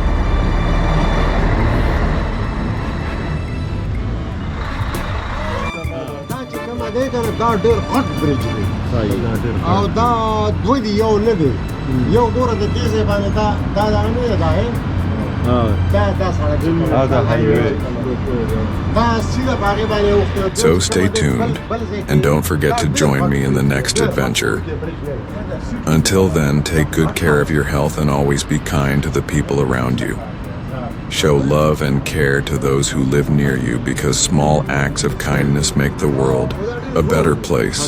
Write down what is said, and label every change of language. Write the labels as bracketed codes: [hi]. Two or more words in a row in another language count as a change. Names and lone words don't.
[ps] دا چې کومه دی کنه دا ډېر غټ برج دی او دا دوی دی یو نه دی یو ګوره د دې ځای باندې دا نه دی دا دا سړک دا سیده باغې باندې وخته. [en] So stay tuned, and don't forget to join me in the next adventure. Until then, take good care of your health and always be kind to the people around you. Show love and care to those who live near you because small acts of kindness make the world a better place.